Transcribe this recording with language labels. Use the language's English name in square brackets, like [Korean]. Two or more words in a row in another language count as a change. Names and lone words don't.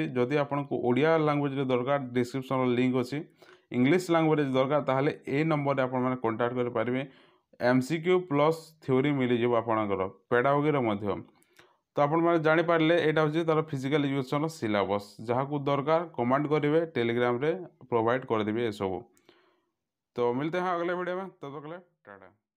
[Odia] ଯଦି ଆପଣଙ୍କୁ ଓଡ଼ିଆ ଲାଙ୍ଗୁଏଜ୍ରେ ଦରକାର, ଡିସ୍କ୍ରିପ୍ସନ୍ର ଲିଙ୍କ୍ ଅଛି। [English] English language [Odia] ଦରକାର ତାହେଲେ ଏଇ ନମ୍ବରରେ ଆପଣମାନେ କଣ୍ଟାକ୍ଟ କରିପାରିବେ। [English] MCQ plus theory [Odia] ମିଳିଯିବ ଆପଣଙ୍କର, ପେଡାଗୋଗିର ମଧ୍ୟ। ତ ଆପଣମାନେ ଜାଣିପାରିଲେ ଏଇଟା ହେଉଛି ତା'ର [English] physical education [Odia] ସିଲାବସ୍। ଯାହାକୁ ଦରକାର କमेंट କରିବେ, [Hindi] टेलीग्राम रे प्रोवाइड कर देंगे ये सब। तो मिलते हैं अगले वीडियो में, तब तक के लिए टाटा।